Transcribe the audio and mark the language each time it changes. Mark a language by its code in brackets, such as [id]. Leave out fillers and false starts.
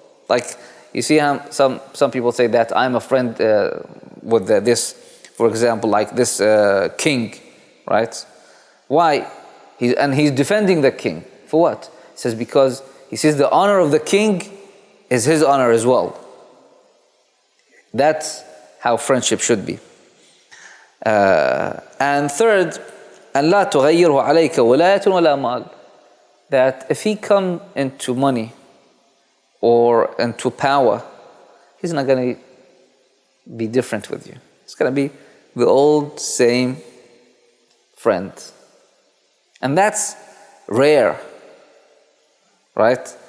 [en] Like, you see how some people say that I'm a friend with this, for example, like this king, right? Why? He's defending the king. For what? He says because he says the honor of the king is his honor as well. That's how friendship should be. And third, [ar] أن لا تغيره عليك ولاية ولا مال. [en] That if he come into money or into power, he's not going to be different with you. It's going to be the old same friend. And that's rare, right?